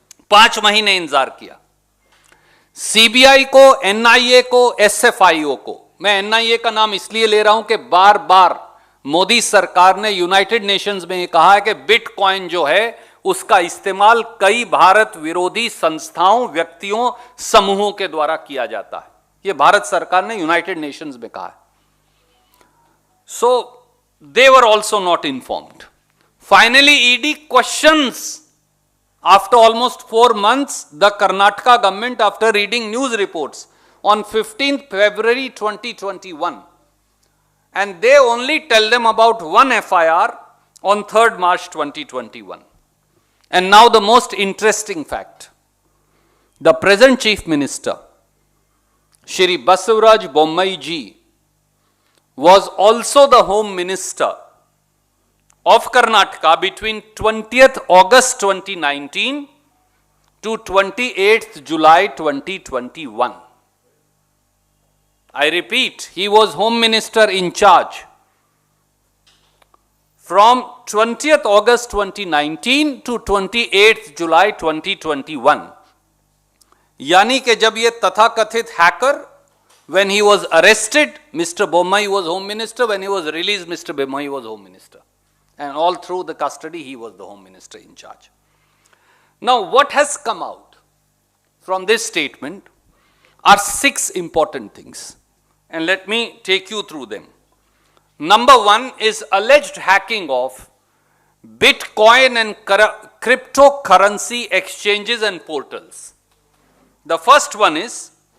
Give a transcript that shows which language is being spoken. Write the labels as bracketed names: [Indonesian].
[Hindi] 5 महीने इंतजार किया। सीबीआई को, एनआईए को, एसएफआईओ को, मैं एनआईए का नाम इसलिए ले रहा हूं कि बार बार मोदी सरकार ने यूनाइटेड नेशंस में यह कहा है कि बिटकॉइन जो है उसका इस्तेमाल कई भारत विरोधी संस्थाओं, व्यक्तियों, समूहों के द्वारा किया जाता है। यह भारत सरकार ने यूनाइटेड नेशंस में कहा है। [English] So they were also not informed. Finally ED questions after almost 4 months the Karnataka government after reading news reports on 15th February 2021, and they only tell them about one FIR on 3rd March 2021. And now the most interesting fact, the present Chief Minister Shri Basavaraj Bommai ji was also the Home Minister of Karnataka between 20th August 2019 to 28th July 2021. I repeat, he was Home Minister in charge from 20th August 2019 to 28th July 2021. [Hindi] यानी कि जब ये तथाकथित hacker, [English] when he was arrested, Mr. Bommai was Home Minister. When he was released, Mr. Bommai was Home Minister. And all through the custody, he was the Home Minister in charge. Now, what has come out from this statement are 6 important things. And let me take you through them. Number 1 is alleged hacking of Bitcoin and cryptocurrency exchanges and portals. The first one is